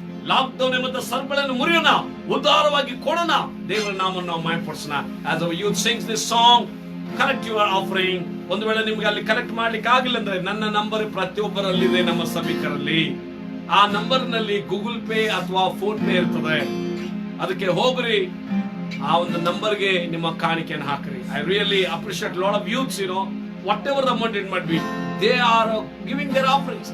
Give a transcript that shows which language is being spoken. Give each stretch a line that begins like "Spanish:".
Kannada: Lockdown ಎಂಬ ಸರ್ಪಗಳನ್ನು ಮುರಿಯೋಣ, ಉದಾರವಾಗಿ ಕೊಡೋಣ, ದೇವರ ನಾಮವನ್ನು ನಾವು ಮಾಯಪಡಿಸೋಣ.
English: As our youth sings this song, correct your offering.
Kannada: ಒಂದು ವೇಳೆ ನಿಮ್ಗೆ ಅಲ್ಲಿ ಕರೆಕ್ಟ್ ಮಾಡ್ಲಿಕ್ಕೆ ಆಗಿಲ್ಲ ಅಂದ್ರೆ ನನ್ನ ನಂಬರ್ ಪ್ರತಿಯೊಬ್ಬರಲ್ಲಿದೆ, ನಮ್ಮ ಸಭಿಕರಲ್ಲಿ. ಆ ನಂಬರ್ ನಲ್ಲಿ ಗೂಗಲ್ ಪೇ ಅಥವಾ ಫೋನ್ ಪೇ ಇರ್ತದೆ. ಅದಕ್ಕೆ ಹೋಗ್ರಿ, ಆ ಒಂದು ನಂಬರ್ಗೆ ನಿಮ್ಮ ಕಾಣಿಕೆಯನ್ನು ಹಾಕ್ರಿ.
English: I really appreciate lot of youths, whatever the amount it must be, they are giving their offerings.